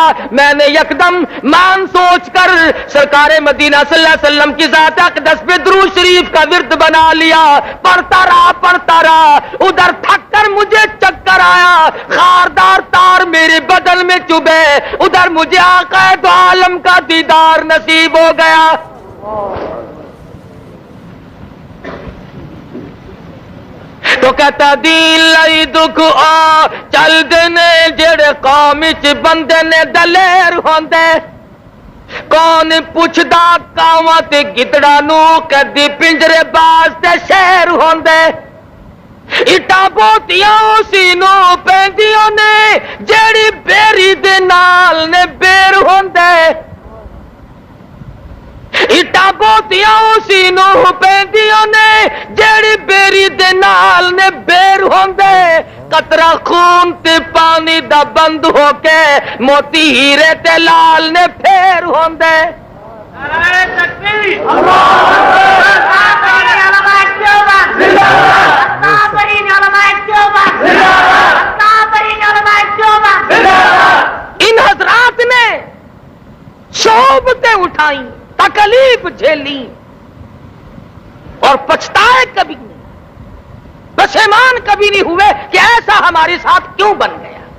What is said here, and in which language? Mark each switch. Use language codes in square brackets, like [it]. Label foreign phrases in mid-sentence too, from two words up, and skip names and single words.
[ur] میں نے یکدم مان سوچ کر سرکار مدینہ صلی اللہ علیہ وسلم کی ذات اقدس پہ درود شریف کا ورد بنا لیا، پڑھتا رہا ادھر ادھر تھک کر مجھے چکر آیا، خاردار تار میرے بدن میں چبھے، ادھر مجھے آقا دو عالم کا دیدار نصیب ہو گیا۔ [pa] تو کہتا دین لائی دکھ آ چل دینے جڑے قوم چ بندے نے دلیر ہوندے، کون پوچھدا کاواں تے گدڑا نو کدی پنجرے باز تے شہر ہوندے، اٹا بوتیاں اسی نو پیندیاں نے جیڑی بیری دے نال نے بیر ہوندے، اٹا بوتیاں اسی نو پیندیاں نے جیڑی بیری دے نال نے بیر ہوندے، قطرہ خون تے پانی دا بند ہو کے موتی ہیرے تے لال نے پھیر ہوندے۔ [ur] ان حضرات نے صحبتیں اٹھائیں، تکلیف جھیلی اور پچھتائے کبھی نہیں، پشیمان کبھی نہیں ہوئے کہ ایسا ہمارے ساتھ کیوں بن گیا۔